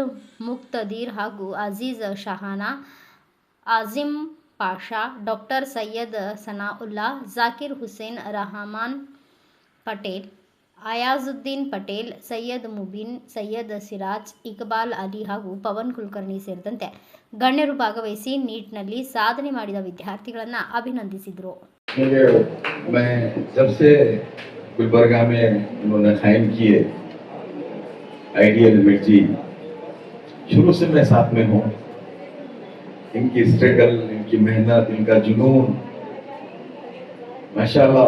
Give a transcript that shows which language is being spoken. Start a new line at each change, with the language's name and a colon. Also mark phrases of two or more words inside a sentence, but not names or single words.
Kannada: ಮುಕ್ತದೀರ್ ಹಾಗೂ ಅಜೀಜ್ ಶಹಾನಾ, ಆಜಿಮ್ ಪಾಷಾ, ಡಾಕ್ಟರ್ ಸೈಯದ್ ಸನಾವುಲ್ಲಾ, ಜಾಕಿರ್ ಹುಸೇನ್, ರಹಮಾನ್ ಪಟೇಲ್, ಅಯಾಜುದ್ದೀನ್ ಪಟೇಲ್, ಸೈಯದ್ ಮುಬೀನ್, ಸೈಯದ್ ಸಿರಾಜ್, ಇಕ್ಬಾಲ್ ಅಲಿ ಹಾಗೂ ಪವನ್ ಕುಲಕರ್ಣಿ ಸೇರಿದಂತೆ ಗಣ್ಯರು ಭಾಗವಹಿಸಿ ನೀಟ್ನಲ್ಲಿ ಸಾಧನೆ ಮಾಡಿದ ವಿದ್ಯಾರ್ಥಿಗಳನ್ನು ಅಭಿನಂದಿಸಿದರು.
Hindi: गुलबर्गा में उन्होंने कायम किए आइडियल मिर्ची, शुरू से मैं साथ में हूँ. इनकी स्ट्रगल, इनकी मेहनत, इनका जुनून, माशाल्लाह.